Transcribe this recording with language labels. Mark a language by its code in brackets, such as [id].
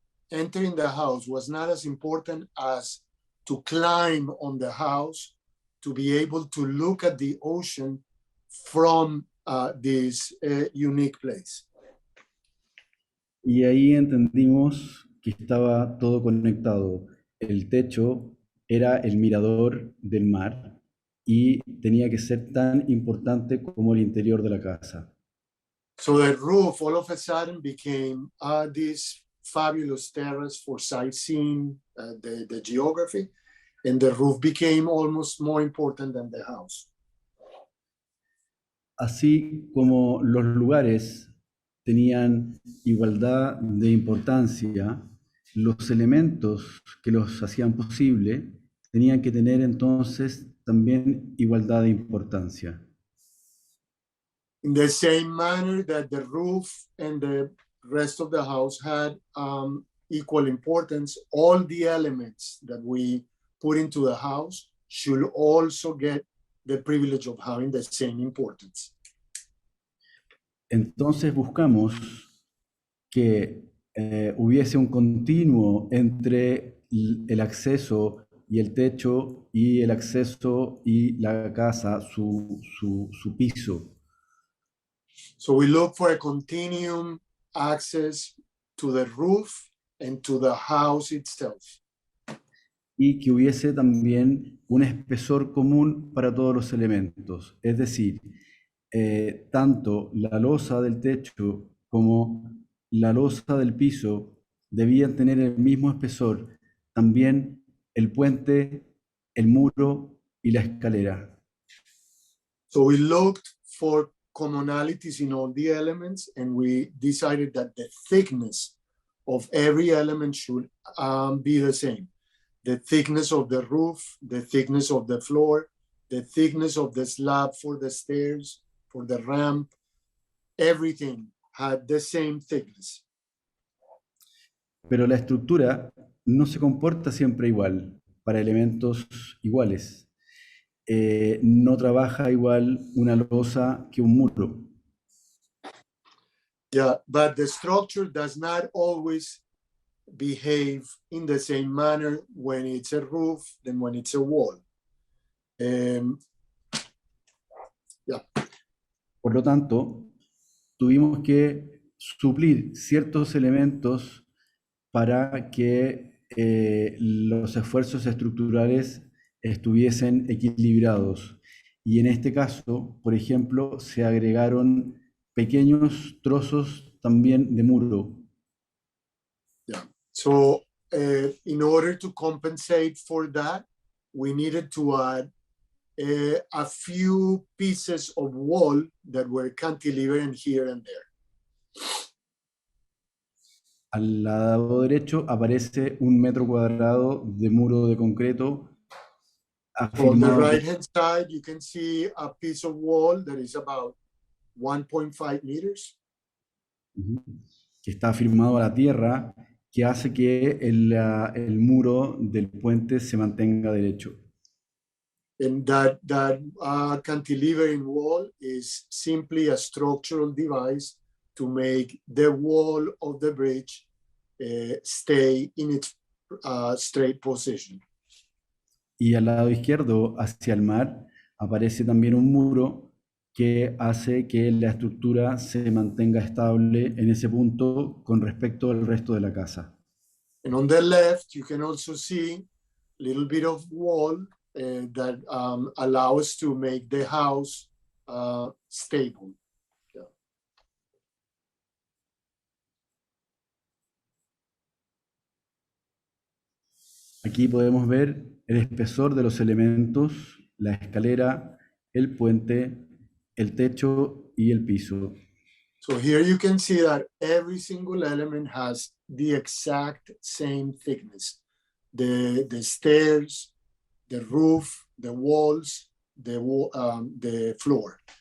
[en] Entering the house was not as important as to climb on the house, to be able to look at the ocean from this unique place. [es] Y ahí entendimos que estaba todo conectado. El techo era el mirador del mar y tenía que ser tan importante como el interior de la casa. [en] So the roof all of a sudden became this fabulous terrace for sightseeing, the geography, and the roof became almost more important than the house. [es] Así como los lugares tenían igualdad de importancia, los elementos que los hacían posible tenían que tener entonces también igualdad de importancia. [en] In the same manner that the roof and the rest of the house had equal importance, all the elements that we put into the house should also get the privilege of having the same importance. [es] Entonces buscamos que hubiese un continuo entre el acceso y el techo y el acceso y la casa, su piso. [en] So we look for a continuum access to the roof and to the house itself. [es] Y que hubiese también un espesor común para todos los elementos. Es decir, tanto la losa del techo como la losa del piso debían tener el mismo espesor, también el puente, el muro y la escalera. [en] So we looked for commonalities in all the elements, and we decided that the thickness of every element should be the same. The thickness of the roof, the thickness of the floor, the thickness of the slab for the stairs, for the ramp, everything had the same thickness. [es] Pero la estructura no se comporta siempre igual para elementos iguales. No trabaja igual una losa que un muro. [en] Yeah, but the structure does not always behave in the same manner when it's a roof than when it's a wall. [es] Por lo tanto, tuvimos que suplir ciertos elementos para que los esfuerzos estructurales estuviesen equilibrados. Y en este caso, por ejemplo, se agregaron pequeños trozos también de muro. [en] Yeah. So in order to compensate for that, we needed to add a few pieces of wall that were cantilevered here and there. [es] Al lado derecho aparece 1 metro cuadrado de muro de concreto. [en] On the right-hand side, you can see a piece of wall that is about 1.5 meters. [es] Que está afirmado a la tierra, que hace que el muro del puente se mantenga derecho. [en] And that cantilevering wall is simply a structural device to make the wall of the bridge stay in its straight position. [es] Y al lado izquierdo, hacia el mar, aparece también un muro que hace que la estructura se mantenga estable en ese punto con respecto al resto de la casa. [en] And on the left, you can also see a little bit of wall that allow us to make the house stable. Yeah. [es] Aquí podemos ver el espesor de los elementos, la escalera, el puente, el techo y el piso. [en] So here you can see that every single element has the exact same thickness. The stairs, the roof, the walls, the floor.